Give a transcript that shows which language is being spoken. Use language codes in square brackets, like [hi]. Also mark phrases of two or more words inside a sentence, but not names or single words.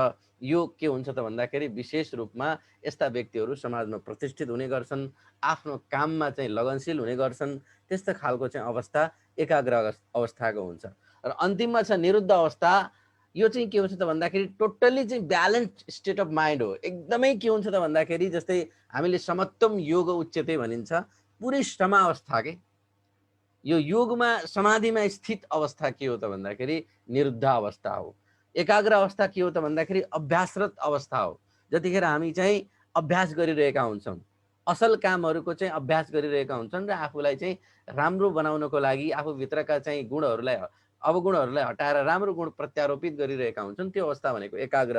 [ne] यो के हुन्छ त भन्दाखेरि विशेष रूपमा यस्ता व्यक्तिहरू समाजमा प्रतिष्ठित हुने गर्छन्, आफ्नो काममा चाहिँ लगनशील हुने गर्छन्। त्यस्तो खालको चाहिँ अवस्था एकाग्र अवस्थाको हुन्छ। र अन्तिममा छ निरुद्ध अवस्था। यो चाहिँ के हुन्छ त भन्दाखेरि टोटल्ली चाहिँ [en] balanced state of mind [ne] हो। एकदमै के हुन्छ त भन्दाखेरि जस्तै हामीले [sa] समत्वम योग उच्यते [ne] भनिन्छ, पुरै समावस्था के। यो योगमा समाधिमा स्थित अवस्था के हो त भन्दाखेरि निरुद्ध अवस्था हो। एकाग्र अवस्था के हो त भन्दाखेरि अभ्यासरत अवस्था हो। जतिखेर हामी चाहिँ अभ्यास गरिरहेका हुन्छौँ, असल कामहरूको चाहिँ अभ्यास गरिरहेका हुन्छन् र आफूलाई चाहिँ राम्रो बनाउनको लागि आफूभित्रका चाहिँ गुणहरूलाई, अवगुणहरूलाई हटाएर राम्रो गुण प्रत्यारोपित गरिरहेका हुन्छन्, त्यो अवस्था भनेको एकाग्र।